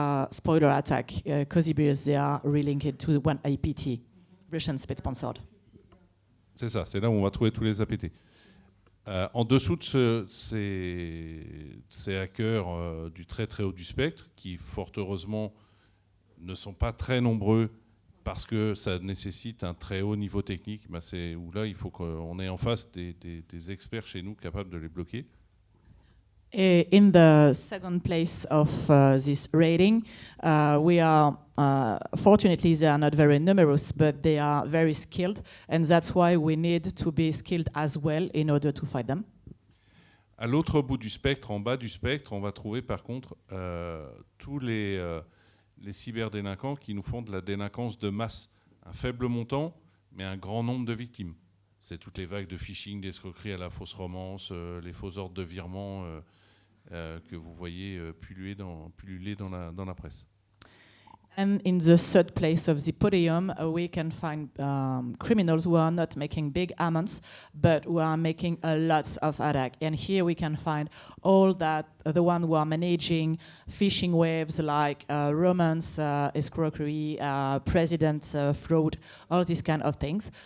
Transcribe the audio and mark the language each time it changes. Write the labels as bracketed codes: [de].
[en] Spoiler attack, Cozy Bears, they are relinked to one APT, Russian state sponsored. [fr] C'est ça, c'est là où on va trouver tous les APT. En dessous de ces hackers du très très haut du spectre, qui fort heureusement ne sont pas très nombreux parce que ça nécessite un très haut niveau technique, c'est où là il faut qu'on ait en face des experts chez nous capables de les bloquer. [en] In the second place of this rating, we are fortunately they are not very numerous, but they are very skilled, and that's why we need to be skilled as well in order to fight them. [fr] À l'autre bout du spectre, en bas du spectre, on va trouver par contre tous les cyberdélinquants qui nous font de la délinquance de masse. Un faible montant, mais un grand nombre de victimes. C'est toutes les vagues de phishing, d'escroquerie à la fausse romance, les faux ordres de virement que vous voyez pulluler dans la presse. [en] And in the third place of the podium, we can find criminals who are not making big amounts, but who are making a lot of attacks. And here we can find all that, the one who are managing phishing waves like romance, escroquery, president fraud, all these kind of things.